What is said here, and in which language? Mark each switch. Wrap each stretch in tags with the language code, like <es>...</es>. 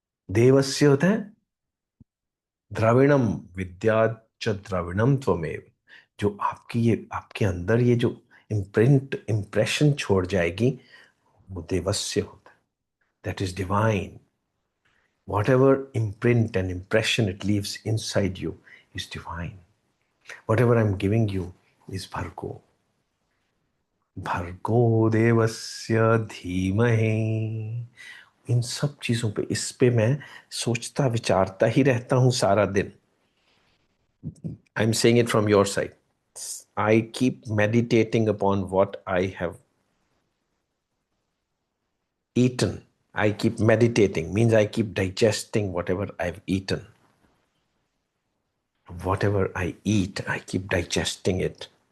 <sa>देवस्य होता है द्रविणम. विद्या च द्रविणम त्वमेव.</sa> <hi>जो आपकी ये आपके अंदर ये जो इम्प्रेशन छोड़ जाएगी, वो देवस्य होता है.</hi> <en>That is divine. Whatever imprint and impression it leaves inside you is divine. Whatever I'm giving you is Bhargo.</en> <sa>भर्गो देवस्य धीमहि.</sa> <hi>इन सब चीजों पे, इस पे मैं सोचता विचारता ही रहता हूं सारा दिन.</hi> <en>I am saying it from your side. I keep meditating upon what I have eaten. I keep meditating, means I keep digesting whatever I've eaten. Whatever I eat, I keep digesting it.</en>